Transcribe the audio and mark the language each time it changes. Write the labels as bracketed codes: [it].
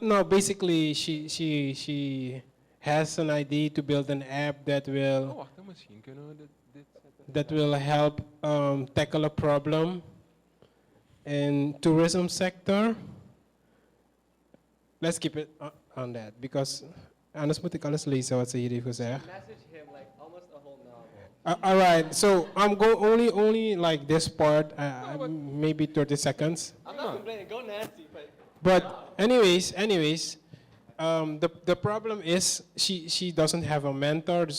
[en] No, basically she has an idea to build an app that will help tackle a problem in tourism sector. Let's keep it on that because [nl] Anders moet ik alles lezen wat ze hier heeft gezegd. [en] Message him like almost a whole novel. All right, so I'm only like this part, maybe 30 seconds. I'm not complaining. Go Nancy, But anyways, the problem is she doesn't have a mentor.